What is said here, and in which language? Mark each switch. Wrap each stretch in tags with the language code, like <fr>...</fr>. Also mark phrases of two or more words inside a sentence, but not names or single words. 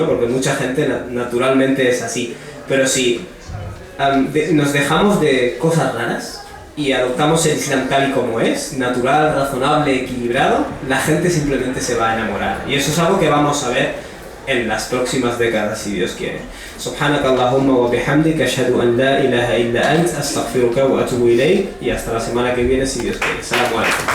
<es>Porque mucha gente naturalmente es así, pero si nos dejamos de cosas raras y adoptamos el Islam tal y como es, natural, razonable, equilibrado, la gente simplemente se va a enamorar. Y eso es algo que vamos a ver en las próximas décadas, si Dios quiere.</es> <ar>سبحانك اللهم وبحمدك، أشهد أن لا إله إلا أنت، أستغفرك وأتوب إليك,</ar> <es>y hasta la semana que viene, si Dios quiere.</es> <ar>سلام عليكم.</ar>